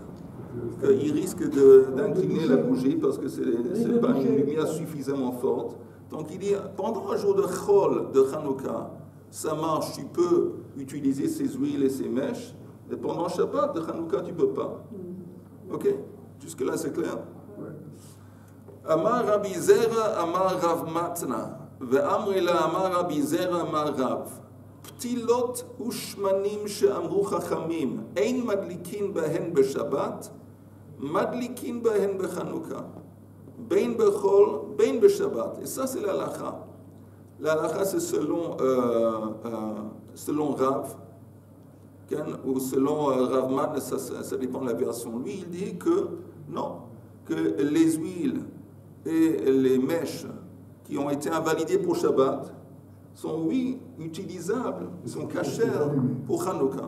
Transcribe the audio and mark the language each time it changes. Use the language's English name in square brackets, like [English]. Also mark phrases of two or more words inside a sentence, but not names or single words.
[French] Il risque d'incliner la bougie parce que ce n'est pas une lumière suffisamment forte. Donc il dit, pendant un jour de Chol, de Hanouka, ça marche, tu peux utiliser ces huiles et ces mèches, mais pendant Shabbat de Hanouka, tu ne peux pas. Ok? Jusque-là, c'est clair? [Hebrew] אמר רבי זירא, אמר רב מתנא. ואמרי לה אמר רבי זרע אמר רב פתילות ושמנים שאמרו חכמים אין מדליקין בהן בשבת מדליקין בהן בחנוכה בין בחול בין בשבת. [French] Et ça c'est l'halakha. L'halakha c'est selon Rav ou selon Rav Mat, ça dépend de la version. Lui il dit que non, que les huiles et les mèches qui ont été invalidés pour Shabbat sont, oui, utilisables, sont cachères pour Hanouka.